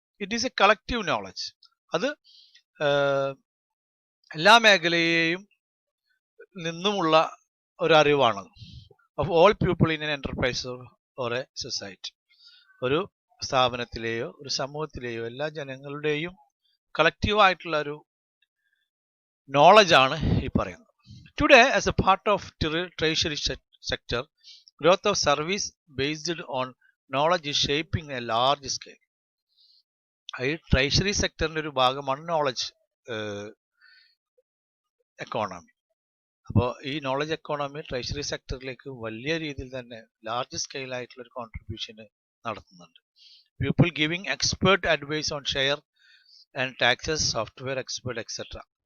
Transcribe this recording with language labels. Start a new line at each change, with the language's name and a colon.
English: It is a collective knowledge.
Malayalam: അത് എല്ലാ മേഖലയെയും നിന്നുമുള്ള ഒരു അറിവാണ്.
English: Of all people in an enterprise or a society.
Malayalam: ഒരു സ്ഥാപനത്തിലെയോ ഒരു സമൂഹത്തിലെയോ എല്ലാ ജനങ്ങളുടെയും കളക്റ്റീവായിട്ടുള്ള ഒരു നോളജാണ് ഈ പറയുന്നത്.
English: Today as a part of treasury sector, growth of service based on knowledge is shaping a large scale.
Malayalam: ഈ ട്രഷറി സെക്ടറിന്റെ ഒരു ഭാഗമാണ് നോളജ് എക്കോണമി. അപ്പോൾ ഈ നോളജ് എക്കോണമി ട്രഷറി സെക്ടറിലേക്ക് വലിയ രീതിയിൽ തന്നെ ലാർജ് സ്കെയിൽ ആയിട്ടുള്ള ഒരു കോൺട്രിബ്യൂഷന് നടത്തുന്നുണ്ട്.
English: People giving expert advice on share and taxes, software expert etcetera.